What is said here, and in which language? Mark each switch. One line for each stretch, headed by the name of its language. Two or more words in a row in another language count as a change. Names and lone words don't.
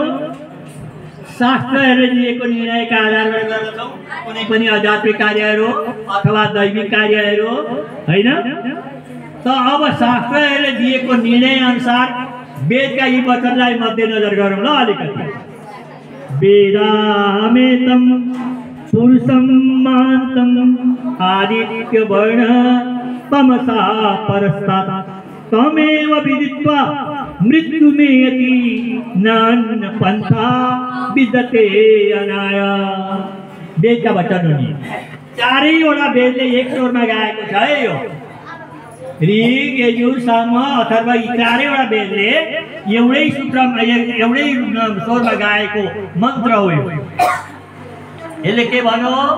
Nepali: शास्त्रहरूले दिएको निर्णयका आधारमा गर्दछौँ। कुनै पनि आध्यात्मिक कार्यहरू अथवा दैविक कार्यहरू होइन। त अब शास्त्रहरूले दिएको निर्णय अनुसार वेदका यी वचनलाई मध्यनजर गरौँ ल अलिकति।
Sanskrit: वेदामेतं पुरुषं महान्तं आदित्य वर्ण तमसा परस्तात् तमेव विदित्वा मृत्युमेति नान्य पन्था विद्यते अनाय।
Nepali: वेदका वचन हो नि, चारैवटा वेदले एक स्वरमा गाएको छ है। यो ऋग यजुर साम अथर्व यी चारैवटा वेदले एउटै सूत्रमा एउटै स्वरमा गाएको मन्त्र हो। यसले के भन्यो?